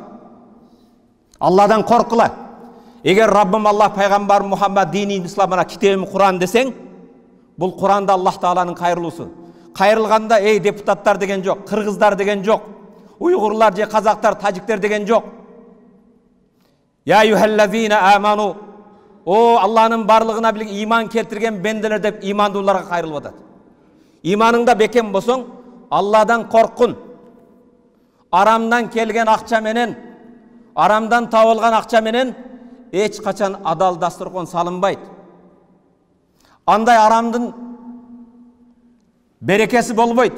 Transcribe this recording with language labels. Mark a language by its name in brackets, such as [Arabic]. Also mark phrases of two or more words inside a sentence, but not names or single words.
[Kyrgyz] Алладан коркула. Эгер Раббим Аллах пайгамбар Мухаммад дини исламына китебим Куран десең, бул Куранда Аллах Тааланын кайрылуусу. Кайрылганда эй депутаттар деген жок, кыргыздар деген жок, уйгурлар же казактар, тажиктер деген жок. [Arabic] يا أيها الذين آمنوا, [Kyrgyz] о Аллахнын барлыгына билик иман келтирген бенделер деп имандууларга кайрылып атат. Иманыңда бекем болсоң, Алладан коркун. Арамдан келген акча менен, арамдан табылган акча менен эч качан адал дасторкон салынбайт. Андай арамдын берекеси болбойт.